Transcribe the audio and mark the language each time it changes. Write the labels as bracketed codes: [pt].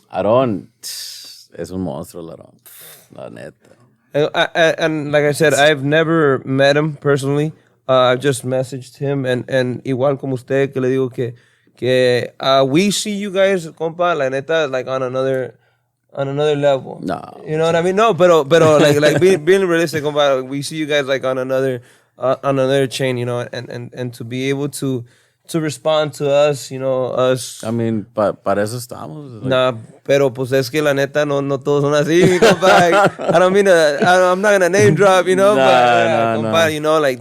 [es] Aarón es un monstruo, Aarón. La neta. [en] And like I said, I've never met him personally. I've just messaged him and [es] igual como usted que le digo que [en] we see you guys, compa, [es] la neta, [en] like on another level. [es] No. [en] You know what I mean? [es] No, pero [en] like being realistic, compa, we see you guys like on another chain, you know, and to be able to respond to us, you know, us. I mean, [es] para eso estamos. [en] Like, [es] nah, pero pues es que la neta no todos son así, mi compa. [en] I don't mean I'm not gonna name drop, you know, but compa, you know, like